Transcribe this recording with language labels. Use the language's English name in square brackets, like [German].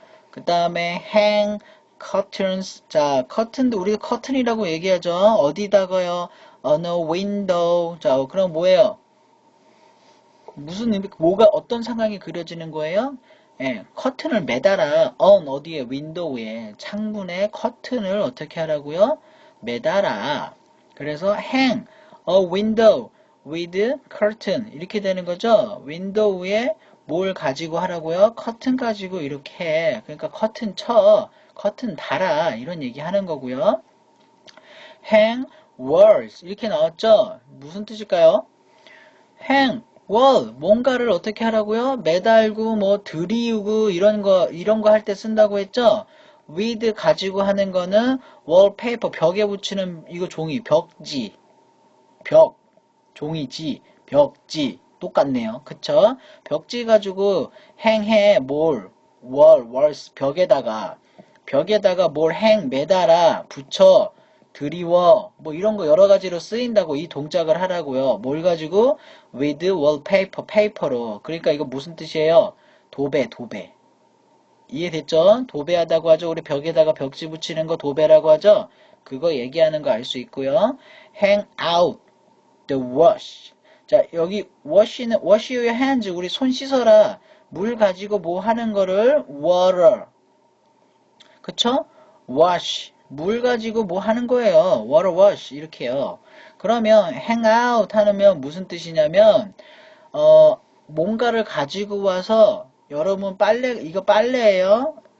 [Korean] 그 다음에 hang curtains. 자, curtain도 우리가 curtain이라고 얘기하죠. 어디다가요? [English] on a window. [Korean] 자, 그럼 뭐예요? 무슨 의미, 뭐가 어떤 상황이 그려지는 거예요? 예, 커튼을 매달아. on 어디에? 윈도우에. 창문에 커튼을 어떻게 하라고요? 매달아. 그래서 [English] hang a window with curtain [Korean] 이렇게 되는 거죠. 윈도우에 뭘 가지고 하라고요? 커튼 가지고 이렇게. 그러니까 커튼 쳐. 커튼 달아. 이런 얘기 하는 거고요. [English] hang walls [Korean] 이렇게 나왔죠. 무슨 뜻일까요? [English] hang wall [Korean] 뭔가를 어떻게 하라고요? 매달고 뭐 들이우고 이런 거 할 때 쓴다고 했죠? with 가지고 하는 거는 wallpaper 벽에 붙이는 이거 종이 벽지 벽 종이지 벽지 똑같네요. 그쵸? 벽지 가지고 hang해 뭘 walls 벽에다가 뭘 hang 매달아 붙여 드리워 뭐 이런 거 여러 가지로 쓰인다고 이 동작을 하라고요. 뭘 가지고? [English] with wallpaper [Korean] 페이퍼로. 그러니까 이거 무슨 뜻이에요? 도배. 이해됐죠? 도배하다고 하죠. 우리 벽에다가 벽지 붙이는 거 도배라고 하죠. 그거 얘기하는 거 알 수 있고요. [English] hang out the wash. [Korean] 자, 여기 [English] wash는 wash your hands. [Korean] 우리 손 씻어라. 물 가지고 뭐 하는 거를 water. 그쵸? wash. 물 가지고 뭐 하는 거예요. [English] water wash. [Korean] 이렇게요. 그러면 hang out 하면 무슨 뜻이냐면 뭔가를 가지고 와서 여러분 이거 빨래예요.